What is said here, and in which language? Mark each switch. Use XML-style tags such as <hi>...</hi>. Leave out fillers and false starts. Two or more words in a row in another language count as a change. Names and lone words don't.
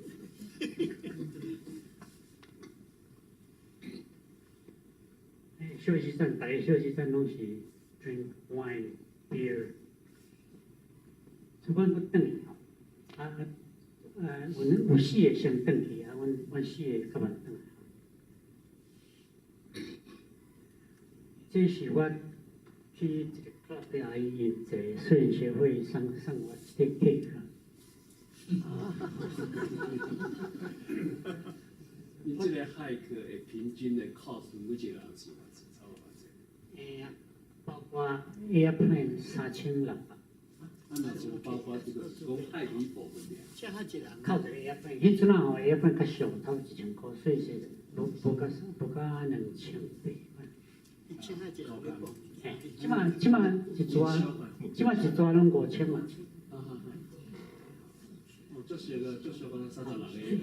<nan>休息站，大家休息站拢是</nan> <en>drink wine beer，</en> <nan>所以阮要转去吼，有四个先转去啊，阮四个较慢转来。这是我去一个 club 的阿姨因在摄影协会送我一个 cake。你这个 hike 的平均的 cost 每一个人是差不多多少？包括 airplane 3600。那就包括这个讲 hike 一部分的。像他一人，靠一个 airplane，迄阵啊吼 airplane 较俗，差不多1000块，所以是无到2800。像他一人要讲。即马一抓拢5000嘛。就是个讲30人的。</nan>